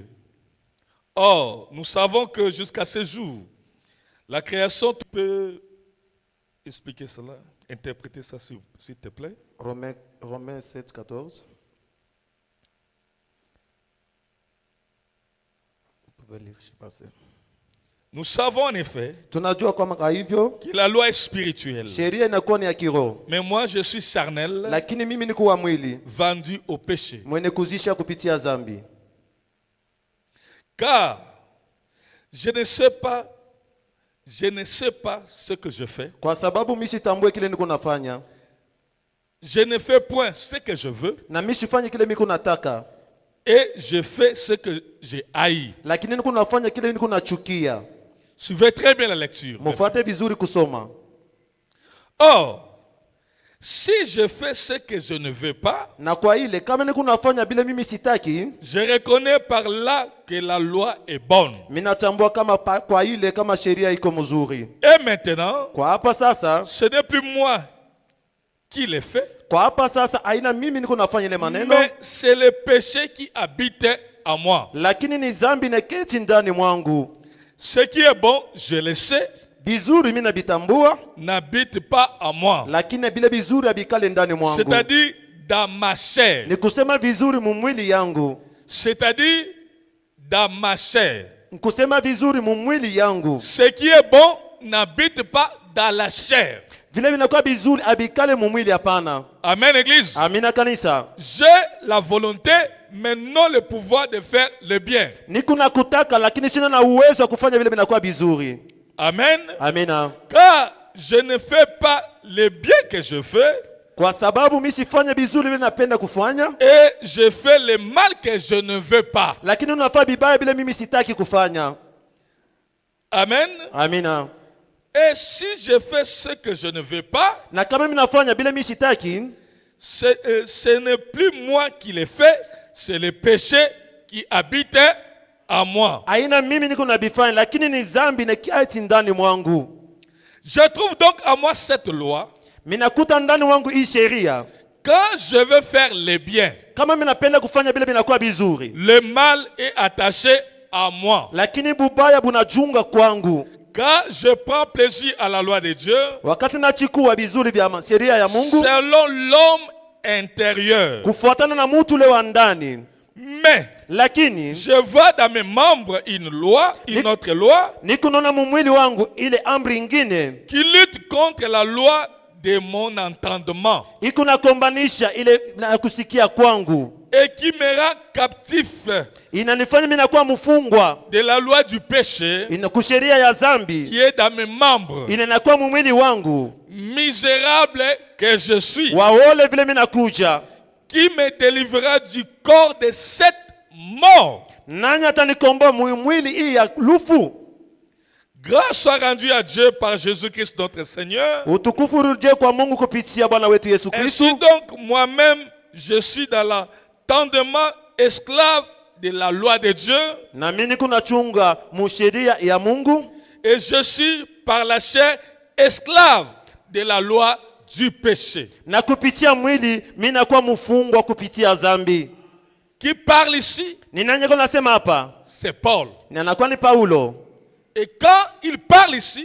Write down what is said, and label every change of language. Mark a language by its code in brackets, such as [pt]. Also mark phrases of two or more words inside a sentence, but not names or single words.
[fr] Or, nous savons que jusqu'à ce jour, la création, tu peux expliquer cela, interpréter ça s'il te plaît. Romains 7:14. Vous pouvez lire, je sais pas. Nous savons en effet [sw] Tunajua kwa hivyo [fr] que la loi est spirituelle. [sw] sheria inakuwa ni ya kiroho, [fr] Mais moi, je suis charnel, [sw] lakini mimi niko wa mwili, [fr] vendu au péché. [sw] mwenye kuzisha kupitia dhambi. [fr] Car je ne sais pas ce que je fais. [sw] Kwa sababu mimi sitambue kile niko nafanya, [fr] Je ne fais point ce que je veux [sw] na mimi sifanye kile niko nataka, [fr] et je fais ce que j'ai haï. [sw] lakini niko nafanya kile niko nachukia. [fr] Suivez très bien la lecture. [sw] Mfuate vizuri kusoma. [fr] Or, Si je fais ce que je ne veux pas, [sw] Na kwa ile kama niko nafanya bila mimi sitaki, [fr] je reconnais par là que la loi est bonne. [sw] minatambua kama kwa ile kama sheria iko mzuri. [fr] Et maintenant, [sw] Kwa hapa sasa, [fr] ce n'est plus moi qui l'ai fait, [sw] kwa hapa sasa aina mimi niko nafanya ile maneno, [fr] mais c'est le péché qui habite en moi. [sw] lakini ni zambi neketi ndani mwangu. [fr] Ce qui est bon, je le sais, [sw] Bizuri mimi nabitambua, [fr] n'habite pas en moi. [sw] lakini bile bizuri abikale ndani mwangu. [fr] C'est-à-dire dans ma chair. [sw] Ni kusema vizuri mumwili yangu. [fr] C'est-à-dire dans ma chair. [sw] Kusema vizuri mumwili yangu. [fr] Ce qui est bon n'habite pas dans la chair. [sw] Vile vinakuwa bizuri abikale mumwili hapana. [fr] Amen, Église. [sw] Amina kanisa. [fr] J'ai la volonté, mais non le pouvoir de faire le bien. [sw] Niko na kutaka lakini sina na uwezo wa kufanya vile vinakuwa bizuri. [fr] Amen. [sw] Amina. [fr] Car je ne fais pas le bien que je fais, [sw] Kwa sababu mimi sifanye bizuri vile napenda kufanya, [fr] et je fais le mal que je ne veux pas. [sw] lakini unafanya bibaya bila mimi sitaki kufanya. [fr] Amen. [sw] Amina. [fr] Et si je fais ce que je ne veux pas, [sw] Na kama mimi nafanya bila mimi sitaki, [fr] ce n'est plus moi qui le fais, c'est le péché qui habite en moi. [sw] aina mimi niko na bifanya lakini ni zambi na kiati ndani mwangu. [fr] Je trouve donc en moi cette loi. [sw] Minakuta ndani mwangu hii sheria. [fr] Quand je veux faire le bien, [sw] Kama mimi napenda kufanya bila binakuwa bizuri, [fr] le mal est attaché à moi. [sw] lakini bubaya bunajunga kwangu. [fr] Quand je prends plaisir à la loi de Dieu, [sw] Wakati nachukua bizuri vya sheria ya Mungu [fr] selon l'homme intérieur, [sw] kufuatana na mtu ule wa ndani, [fr] mais [sw] lakini [fr] je vois dans mes membres une loi, une autre loi, [sw] niko naona mumwili wangu ile amri ingine [fr] qui lutte contre la loi de mon entendement [sw] iko nakombanisha ile na kusikia kwangu, [fr] et qui me rend captif [sw] inanifanya mimi nakuwa mfungwa [fr] de la loi du péché [sw] kusheria ya zambi, [fr] qui est dans mes membres. [sw] ile nakuwa mumwili wangu. [fr] Misérable que je suis, [sw] Waole vile mimi nakuja, [fr] qui me délivrera du corps de cette mort. [sw] nani atanikomboa mwili hii ya lufu? [fr] Grâce soit rendue à Dieu par Jésus-Christ notre Seigneur. [sw] Utukufu urudie kwa Mungu kupitia Bwana wetu Yesu [fr] Ainsi [sw] Kristo. [fr] donc, moi-même, je suis dans l'entendement esclave de la loi de Dieu, [sw] Na mimi niko nachunga musheria ya Mungu, [fr] et je suis par la chair esclave de la loi du péché. [sw] na kupitia mwili mimi nakuwa mfungwa kupitia zambi. [fr] Qui parle ici? [sw] Ni nani yako nasema hapa? [fr] C'est Paul. [sw] Ni anakuwa ni Paulo. [fr] Et quand il parle ici,